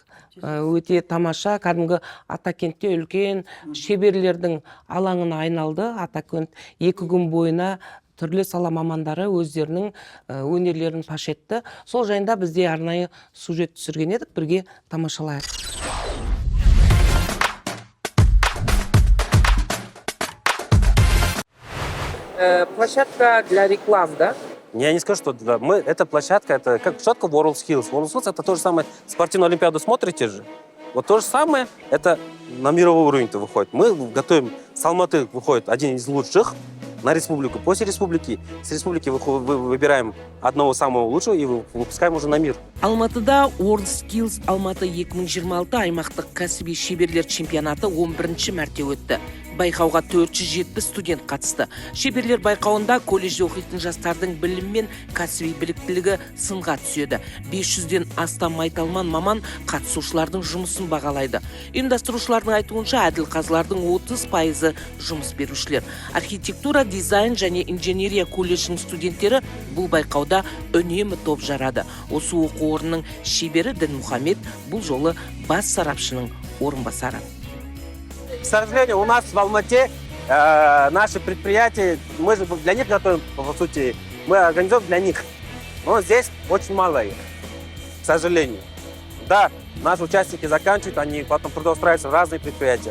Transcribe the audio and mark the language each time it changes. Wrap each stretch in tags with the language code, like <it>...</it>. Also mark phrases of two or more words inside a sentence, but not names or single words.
<kk>Өте тамаша, кәдімгі Атакентте үлкен шеберлердің алаңына айналды. Атакент 2 күн бойына түрлі сала мамандары өздерінің өнерлерін паш етті. Сол жайында бізде арнайы сюжет түсірген едік, бірге тамашалайық.</kk> <ru>Площадка для рекламы, да? Я не скажу, что да. Эта площадка, это как площадка WorldSkills. WorldSkills это то же самое. Спортивную олимпиаду смотрите же? Вот то же самое, это на мировой уровень-то выходит. Мы готовим, с Алматы выходит один из лучших на республику. После республики, с республики выбираем одного самого лучшего и выпускаем уже на мир.</ru> <kk>Алматыда World Skills Алматы 2026 аймақтық кәсіби шеберлер чемпионаты 11-ші мәрте өтті. Байқауға 470 студент қатысты. Шеберлер байқауында колледжде оқитын жастардың білім мен кәсіби біліктілігі сынға түседі. 500-ден астам майталман маман қатысушылардың жұмысын бағалайды. Ұйымдастырушылардың айтуынша әділқазылардың 30% жұмыс берушілер. Архитектура, дизайн және инженерия колледжінің студенттері бұл байқауда үнемі топ жарады. Осы оқу орнының шебері Дінмұхамед бұл жолы бас сарапшының орынбасары.</kk> <ru>К сожалению, у нас в Алмате наши предприятия, мы же для них готовим, по сути, мы организуем для них. Но здесь очень мало их, к сожалению. Да, наши участники заканчивают, они потом трудоустраиваются в разные предприятия.</ru>